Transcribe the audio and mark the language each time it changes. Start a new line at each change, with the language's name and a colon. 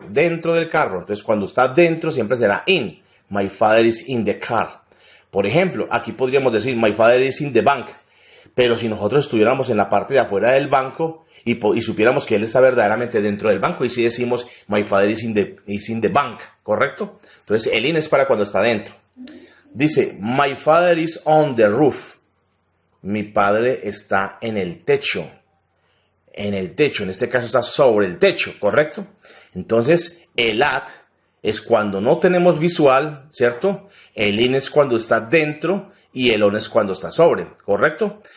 Spanish: Entonces cuando está dentro siempre será in.
English: My father is in the car.
Spanish: Por ejemplo, aquí podríamos decir
English: my father is in the bank.
Spanish: Pero si nosotros estuviéramos en la parte de afuera del banco y supiéramos que él está verdaderamente dentro del banco, y si decimos my father is in the bank, ¿correcto? Entonces el in es para cuando está dentro. Dice
English: my father is on the roof.
Spanish: Mi padre está en el techo. En el techo, en este caso está sobre el techo, ¿correcto? Entonces el at es cuando no tenemos visual, ¿cierto? El in es cuando está dentro y el on es cuando está sobre, ¿correcto?